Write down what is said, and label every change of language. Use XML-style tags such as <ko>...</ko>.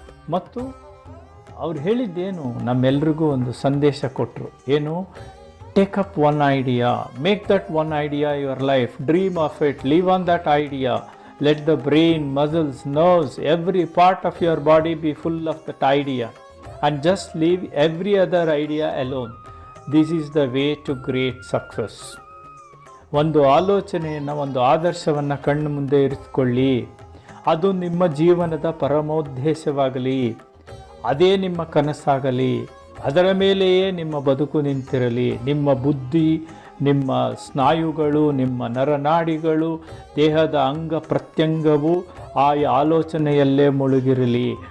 <kn>ಮತ್ತು ಅವ್ರು ಹೇಳಿದ್ದೇನು, ನಮ್ಮೆಲ್ರಿಗೂ ಒಂದು ಸಂದೇಶ ಕೊಟ್ಟರು. ಏನು?</kn> <en>Take up one idea, make that one idea your life, dream of it, live on that idea, let the brain, muscles, nerves, every part of your body be full of that idea and just leave every other idea alone. This is the way to great success.</en> <kn>ಒಂದು ಆಲೋಚನೆಯನ್ನು, ಒಂದು ಆದರ್ಶವನ್ನು ಕಣ್ಣು ಮುಂದೆ ಇರಿಸಿಕೊಳ್ಳಿ, ಅದು ನಿಮ್ಮ ಜೀವನದ ಪರಮೋದ್ದೇಶವಾಗಲಿ, ಅದೇ ನಿಮ್ಮ ಕನಸಾಗಲಿ, ಅದರ ಮೇಲೆಯೇ ನಿಮ್ಮ ಬದುಕು ನಿಂತಿರಲಿ. ನಿಮ್ಮ ಬುದ್ಧಿ, ನಿಮ್ಮ ಸ್ನಾಯುಗಳು, ನಿಮ್ಮ ನರನಾಡಿಗಳು, ದೇಹದ ಅಂಗ ಪ್ರತ್ಯಂಗವು ಆ ಆಲೋಚನೆಯಲ್ಲೇ ಮುಳುಗಿರಲಿ.</kn>